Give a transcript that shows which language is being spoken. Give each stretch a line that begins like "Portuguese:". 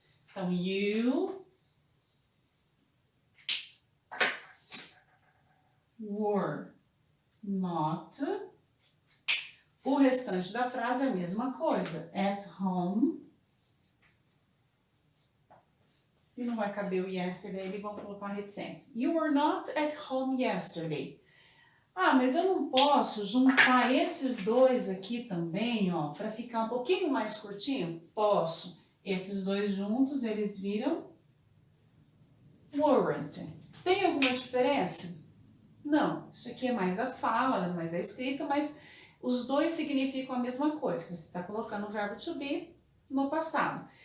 English: Então, you were not.
Portuguese: O restante da frase é a mesma coisa.
English: At home.
Portuguese: E não vai caber o yesterday, eles vão colocar uma reticência.
English: You were not at home yesterday.
Portuguese: Ah, mas eu não posso juntar esses dois aqui também, ó, para ficar um pouquinho mais curtinho? Posso. Esses dois juntos, eles viram weren't. Tem alguma diferença? Não, isso aqui é mais da fala, mais da escrita, mas os dois significam a mesma coisa, que você está colocando o verbo to be no passado.